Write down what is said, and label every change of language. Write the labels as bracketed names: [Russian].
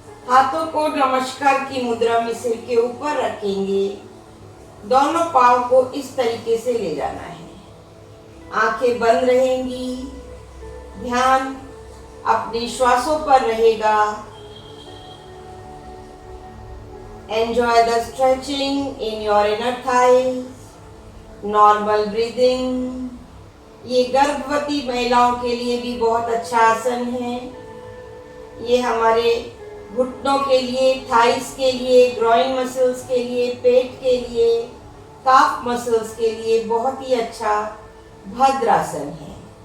[Hindi] हाथों को नमस्कार की मुद्रा में सिर के ऊपर रखेंगे। दोनों पाँव को इस तरीके से ले जाना है। आंखें बंद रहेंगी। ध्यान अपनी श्वासों पर रहेगा। [English] Enjoy the stretching in your inner thighs. Normal breathing. [Hindi] ये गर्भवती महिलाओं के लिए भी बहुत अच्छा आसन है। ये हमारे घुटनों के लिए, थाइस के लिए, ग्रॉइन मसल्स के लिए, पेट के लिए, काफ मसल्स के लिए बहुत ही अच्छा भद्रासन है।